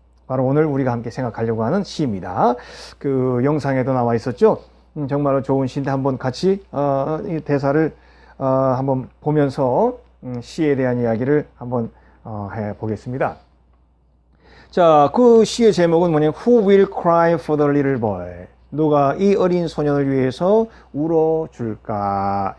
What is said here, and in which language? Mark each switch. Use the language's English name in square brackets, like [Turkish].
[Korean] 바로 오늘 우리가 함께 생각하려고 하는 시입니다. 그 영상에도 나와 있었죠. 정말로 좋은 시인데 한번 같이 이 대사를 한번 보면서 시에 대한 이야기를 한번 해 보겠습니다. 자, 그 시의 제목은 뭐냐면 [English] Who will cry for the little boy? [Korean] 누가 이 어린 소년을 위해서 울어줄까?